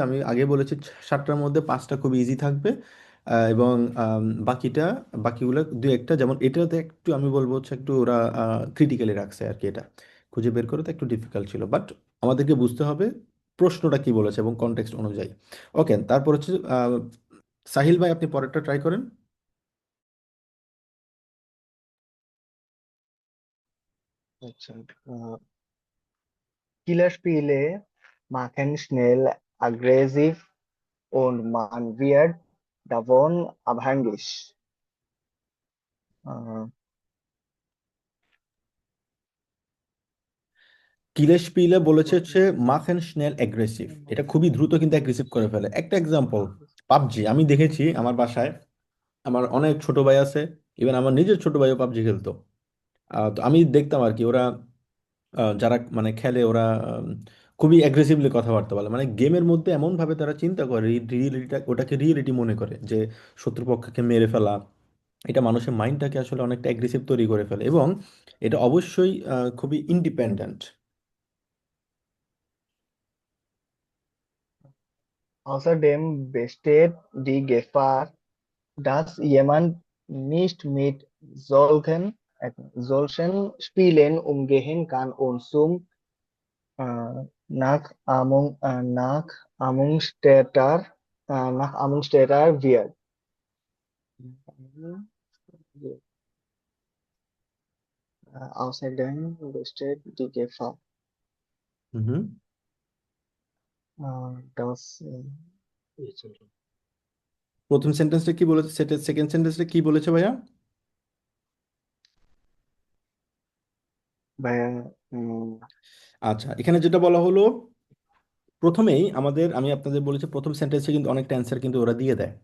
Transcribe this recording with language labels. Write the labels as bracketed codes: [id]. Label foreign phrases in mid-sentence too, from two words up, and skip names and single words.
[bn] আমি আগে বলেছি 7টার মধ্যে 5টা খুব ইজি থাকবে, এবং বাকিটা, বাকিগুলো দু একটা, যেমন এটাতে একটু আমি বলবো হচ্ছে একটু ওরা ক্রিটিক্যালি রাখছে আর কি, এটা খুঁজে বের করে তো একটু ডিফিকাল্ট ছিল, বাট আমাদেরকে বুঝতে হবে প্রশ্নটা কি বলেছে এবং কনটেক্সট অনুযায়ী। ওকে, তারপর হচ্ছে সাহিল ভাই, আপনি পরেরটা ট্রাই করেন। আচ্ছা, [de] Killerspiele machen schnell aggressiv und man wird davon abhängig. Äh, Killer spiele [bn] বলেছে হচ্ছে [de] machen schnell [bn] অ্যাগ্রেসিভ, এটা খুবই দ্রুত কিন্তু অ্যাগ্রেসিভ করে ফেলে। একটা এক্সাম্পল, পাবজি আমি দেখেছি আমার বাসায়, আমার অনেক ছোট ভাই আছে, ইভেন আমার নিজের ছোট ভাইও পাবজি খেলতো। তো আমি দেখতাম আর কি, ওরা যারা মানে খেলে, ওরা খুবই অ্যাগ্রেসিভলি কথাবার্তা বলে, মানে গেমের মধ্যে এমন ভাবে তারা চিন্তা করে, রিয়েলিটিটা ওটাকে রিয়েলিটি মনে করে যে শত্রুপক্ষকে মেরে ফেলা, এটা মানুষের মাইন্ডটাকে আসলে অনেকটা অ্যাগ্রেসিভ তৈরি করে ফেলে, এবং এটা অবশ্যই খুবই ইন্ডিপেন্ডেন্ট। [de] Außerdem besteht die Gefahr, dass jemand nicht mit solchen Spielen umgehen kann und zum Nachahmungstäter wird. Außerdem besteht die Gefahr, হুম। dass [bn] এই ছিল। প্রথম সেন্টেন্সটা কি বলেছে, সেকেন্ড সেন্টেন্সটা কি বলেছে ভাইয়া? [de] bei, [bn] আচ্ছা, এখানে যেটা বলা হলো, প্রথমেই আমাদের, আমি আপনাদের বলেছি প্রথম সেন্টেন্সে কিন্তু অনেকটা অ্যান্সার কিন্তু ওরা দিয়ে দেয়।